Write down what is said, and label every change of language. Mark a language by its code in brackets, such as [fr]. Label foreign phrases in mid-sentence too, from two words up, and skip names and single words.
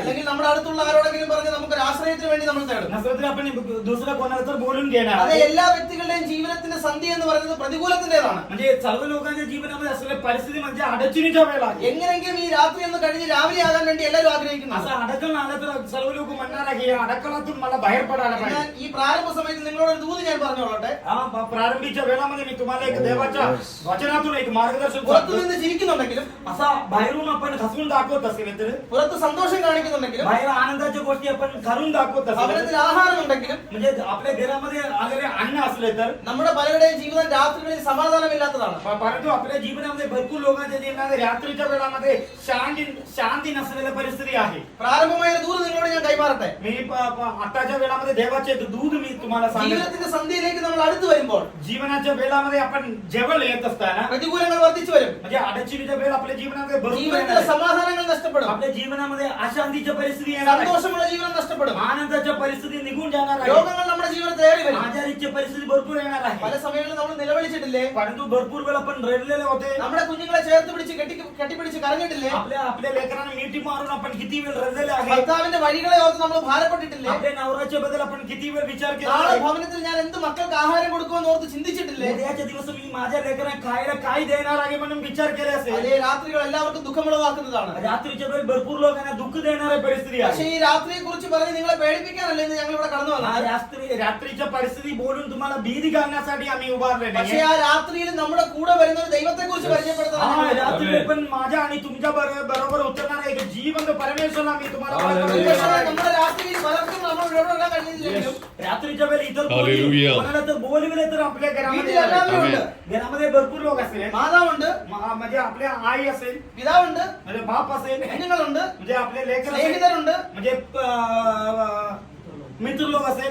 [ml] അല്ലെങ്കിൽ നമ്മുടെ അടുത്തുള്ള ആരോടെങ്കിലും പറഞ്ഞ് നമുക്കൊരു ആശ്രയത്തിന് വേണ്ടി നമ്മൾ തേടും. [mr] नसलं तर आपण दुसऱ्या कोणाला तर बोलून घेणार. [ml] അതെ, എല്ലാ വ്യക്തികളുടെയും ജീവിതത്തിന്റെ സന്ധി എന്ന് പറയുന്നത് പ്രതികൂലത്തിന്റേതാണ്. [mr] म्हणजे सर्व लोकांच्या जीवनामध्ये असलेल्या परिस्थिती म्हणजे अडचणीच्या वेळ आहे. [ml] എങ്ങനെയെങ്കിലും ഈ രാത്രി ഒന്ന് കഴിഞ്ഞ് രാവിലെ ആകാൻ വേണ്ടി എല്ലാവരും ആഗ്രഹിക്കുന്നു. [mr] असं अडचण आलं तर सर्व लोक म्हणणार आहे या अडचणातून मला बाहेर पडायला [ml] എന്നാൽ [mr] पाहिजे. [ml] ഈ പ്രാരംഭ സമയത്ത് നിങ്ങളോട് ഒരു ദൂത് ഞാൻ പറഞ്ഞോളട്ടെ. [mr] प्रारंभीच्या वेळामध्ये मी तुम्हाला एक देवाच्या वचनातून एक मार्गदर्शन [ml] പുറത്തു [mr] करतो. [ml] നിന്ന് ചിരിക്കുന്നുണ്ടെങ്കിലും, [mr] असा बाहेरून आपण हसून दाखवत असेल तर [ml] പുറത്ത് സന്തോഷം കാണിക്കുന്നുണ്ടെങ്കിലും, [mr] बाहेर आनंदाच्या गोष्टी आपण करून दाखवत असेल [ml] ഭവനത്തിൽ ആഹാരം ഉണ്ടെങ്കിലും, [mr] म्हणजे आपल्या घरामध्ये आलेले अन्न असले तर [ml] നമ്മുടെ പലരുടെയും ജീവിതം രാത്രികളിൽ സമാധാനമില്ലാത്തതാണ്. [mr] परंतु आपल्या जीवनामध्ये भरपूर लोकांच्या जीवनामध्ये रात्रीच्या वेळामध्ये शांती नसलेल्या परिस्थिती आहे. [ml] പ്രാരംഭമായ ഒരു ദൂത് നിങ്ങളോട് ഞാൻ കൈമാറട്ടെ. [mr] मी आताच्या वेळामध्ये देवाचे दूध मी तुम्हाला सांगतो. [ml] ജീവിതത്തിന്റെ സന്ധ്യയിലേക്ക് നമ്മൾ അടുത്ത് വരുമ്പോൾ [mr] जीवनाच्या वेळामध्ये आपण जेवण येत असताना [ml] പ്രതികൂലങ്ങൾ വർദ്ധിച്ചു വരും. [mr] म्हणजे अडचणीच्या वेळ आपल्या जीवनामध्ये भरपूर [ml] ജീവിതത്തിലെ [mr] येणार आहे. [ml] സമാധാനങ്ങൾ നഷ്ടപ്പെടും. [mr] आपल्या जीवनामध्ये अशांतीच्या परिस्थिती येणार आहे. [ml] സന്തോഷമുള്ള ജീവിതം നഷ്ടപ്പെടും. [mr] आनंदाच्या परिस्थिती निघून जाणार आहे. [ml] രോഗങ്ങൾ നമ്മുടെ ജീവിതത്തിൽ ഏറി വരും. [mr] आजारीची परिस्थिती भरपूर येणार [ml] പല [mr] आहे. [ml] സമയങ്ങളിൽ നമ്മൾ നിലവിളിച്ചിട്ടില്ലേ? [mr] परंतु भरपूर वेळ आपण रडलेले होते. [ml] നമ്മുടെ കുഞ്ഞുങ്ങളെ ചേർത്ത് പിടിച്ച് കെട്ടിപ്പിടിച്ച് കരഞ്ഞിട്ടില്ലേ? [mr] आपल्या लेकरांना मिठी मारून आपण किती वेळ रडलेले आहे. [ml] ഭർത്താവിന്റെ വഴികളെ ഓർത്ത് നമ്മൾ ഭാരപ്പെട്ടിട്ടില്ലേ? [mr] आपल्या नवऱ्याच्या बद्दल आपण किती वेळ विचार केला [ml] നാളെ [mr] आहे. [ml] ഭവനത്തിൽ ഞാൻ എന്ത് മക്കൾക്ക് ആഹാരം കൊടുക്കുമെന്ന് ഓർത്ത് ചിന്തിച്ചിട്ടില്ലേ? [mr] उद्याच्या दिवस मी माझ्या लेकरांना खायला काय देणार आहे म्हणून विचार केले [ml] അതേ [mr] असेल. [ml] രാത്രികൾ എല്ലാവർക്കും ദുഃഖമുളവാക്കുന്നതാണ്. [mr] रात्रीच्या वेळ भरपूर लोकांना दुःख देणारी परिस्थिती [ml] പക്ഷേ [mr] आहे. [ml] ഈ രാത്രിയെ കുറിച്ച് പറഞ്ഞ് നിങ്ങളെ പേടിപ്പിക്കാനല്ലേ ഇന്ന് ഞങ്ങൾ ഇവിടെ കടന്നു വന്നത്. [mr] रात्रीच्या परिस्थिती बोलून तुम्हाला भीती घालण्यासाठी आम्ही उभारले [ml] പക്ഷേ [mr] नाही. [ml] ആ രാത്രിയിൽ നമ്മുടെ കൂടെ വരുന്ന ഒരു ദൈവത്തെ കുറിച്ച് പരിചയപ്പെടുത്താൻ [mr] रात्री पण माझ्या आणि तुमच्या बरोबर उतरणारा एक जिवंत परमेश्वरला मी तुम्हाला [ml] നമ്മുടെ രാത്രിയിൽ പലർക്കും നമ്മൾ ഇടപെടാൻ കഴിഞ്ഞില്ലെങ്കിലും [mr] रात्रीच्या वेळी इतर Hallelujah. कोणाला तर बोलविले तर आपल्या [ml] വീട്ടിൽ എല്ലാവരും ഉണ്ട്. [mr] घरामध्ये भरपूर लोक असेल. [ml] മാതാവുണ്ട്, [mr] म्हणजे आपल्या आई असेल, [ml] പിതാവുണ്ട്, [mr] म्हणजे बाप असेल, [ml] കുഞ്ഞുങ്ങളുണ്ട്, [mr] म्हणजे आपले लेकर असेल, [ml] സ്നേഹിതരുണ്ട്, [mr] म्हणजे मित्र लोक असेल,